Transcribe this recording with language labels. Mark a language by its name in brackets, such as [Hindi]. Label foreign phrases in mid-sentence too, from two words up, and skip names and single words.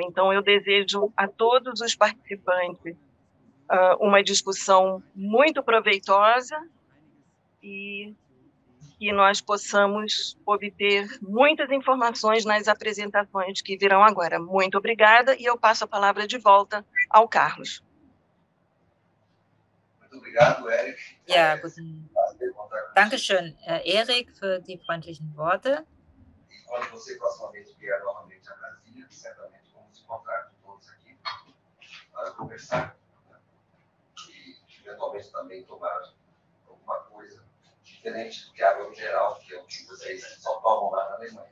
[Portuguese] Então, eu desejo a todos os participantes uma discussão muito proveitosa e que nós possamos obter muitas informações nas apresentações que virão agora. Muito obrigada, e eu passo a palavra de volta ao Carlos. Muito obrigado, Eric. [German] Ja, guten Dankeschön, Erik, für die freundlichen Worte. [Portuguese] E quando você próximamente vier novamente a Brasília, certamente vamos nos encontrar com todos aqui para conversar e, eventualmente, também tomar alguma coisa diferente do que a água mineral, que é o que vocês só tomam lá na Alemanha.